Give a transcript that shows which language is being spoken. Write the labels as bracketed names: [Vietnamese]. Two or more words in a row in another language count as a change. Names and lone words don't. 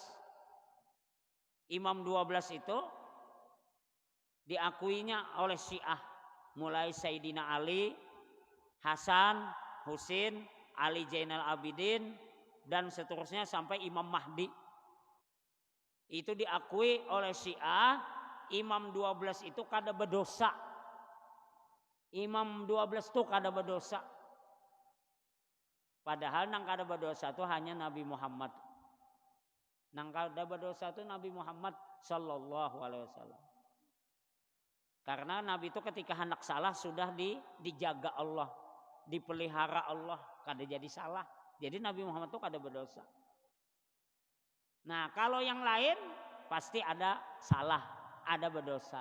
[Indonesian] Imam 12 itu diakuinya oleh Syiah. Mulai Sayyidina Ali, Hasan, Husin, Ali Zainal Abidin, dan seterusnya sampai Imam Mahdi. Itu diakui oleh Syiah. [Banjar] Imam 12 itu kada berdosa. Imam 12 itu kada berdosa. Padahal nang kada berdosa itu hanya Nabi Muhammad. Nang kada berdosa itu Nabi Muhammad [Arabic] صلى الله عليه وسلم. [Banjar] Karena Nabi itu ketika hendak salah sudah dijaga Allah, dipelihara Allah, kada jadi salah. Jadi Nabi Muhammad itu kada berdosa. Nah, kalau yang lain pasti ada salah, ada berdosa.